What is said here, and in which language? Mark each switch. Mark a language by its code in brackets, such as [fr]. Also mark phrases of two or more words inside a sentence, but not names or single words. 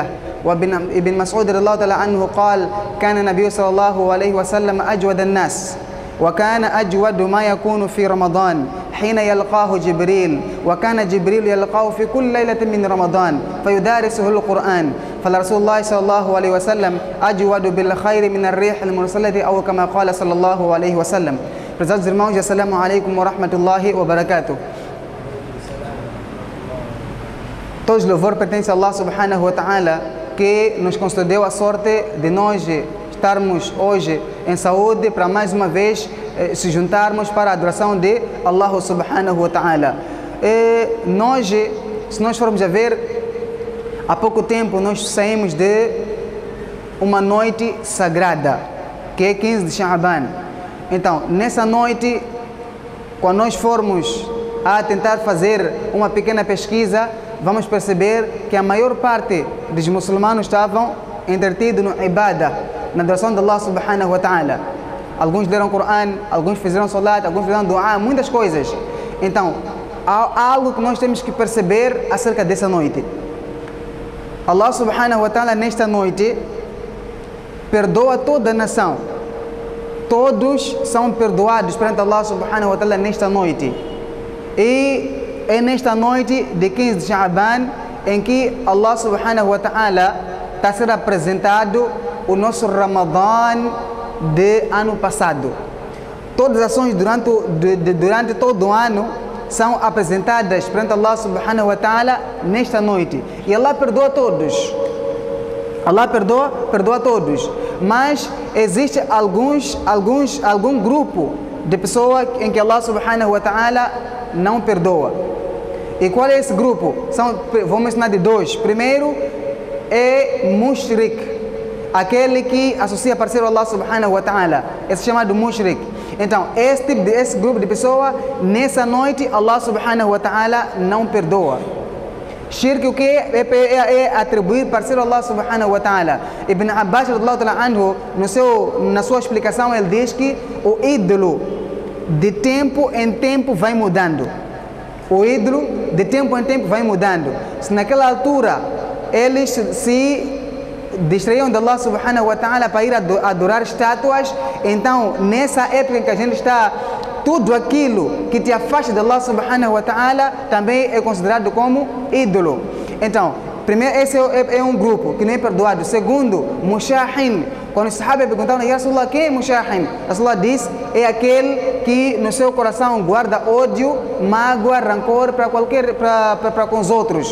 [ar] وابن مسعود رضي الله تعالى عنه قال: كان النبي صلى الله عليه وسلم أجود الناس، وكان أجود ما يكون في رمضان حين يلقاه جبريل، وكان جبريل يلقاه في كل ليلة من رمضان فيدارسه القرآن. فالرسول الله صلى الله عليه وسلم أجود بالخير من الريح المرسلة، أو كما قال صلى الله عليه وسلم. [pt] Prezados irmãos, [ar] السلام عليكم ورحمة الله وبركاته. [pt] Todos os louvor pertence a [ar] الله سبحانه وتعالى, [pt] que nos concedeu a sorte de nós estarmos hoje em saúde para mais uma vez se juntarmos para a adoração de [ar] الله سبحانه وتعالى. [pt] Se nós formos a ver, há pouco tempo nós saímos de uma noite sagrada, que é 15 de Sha'ban. Então, nessa noite, quando nós formos a tentar fazer uma pequena pesquisa, vamos perceber que a maior parte dos muçulmanos estavam entretidos no ibadah, na adoração de [ar] الله سبحانه وتعالى. [pt] Alguns leram Coran, alguns fizeram salat, alguns fizeram dua, muitas coisas. Então, há algo que nós temos que perceber acerca dessa noite. [ar] الله سبحانه وتعالى, [pt] nesta noite, perdoa toda a nação. Todos são perdoados perante [ar] الله سبحانه وتعالى [pt] nesta noite. E é nesta noite de 15 de Sha'ban em que [ar] الله سبحانه وتعالى [pt] está a ser apresentado o nosso Ramadã de ano passado. Todas as ações durante todo o ano são apresentadas perante [ar] الله سبحانه وتعالى [pt] nesta noite. E Allah perdoa todos. Allah perdoa todos. Mas existe algum grupo de pessoas em que [ar] الله سبحانه وتعالى [pt] não perdoa. E qual é esse grupo? Vamos mencionar de dois. Primeiro é mushrik, aquele que associa parceiro a [ar] الله سبحانه وتعالى. [pt] Esse é chamado mushrik. Então, esse grupo de pessoas, nessa noite, [ar] الله سبحانه وتعالى [pt] não perdoa. Shirk, o que é atribuir parceiro a [ar] الله سبحانه وتعالى. [pt] Ibn Abbas [ar] رضي الله تعالى عنه, [pt] na sua explicação, ele diz que o ídolo de tempo em tempo vai mudando. O ídolo de tempo em tempo vai mudando. Se naquela altura eles se distraíam de [ar] الله سبحانه وتعالى [pt] para ir adorar estátuas, então nessa época em que a gente está, tudo aquilo que te afasta de [ar] الله سبحانه وتعالى [pt] também é considerado como ídolo. Então, primeiro, esse é um grupo que não é perdoado. Segundo, mushahin, Quando os sahabas perguntaram, [ar] يا رسول الله, [pt] quem é Mushahim? Rasulullah disse, é aquele que no seu coração guarda ódio, mágoa, rancor para com os outros.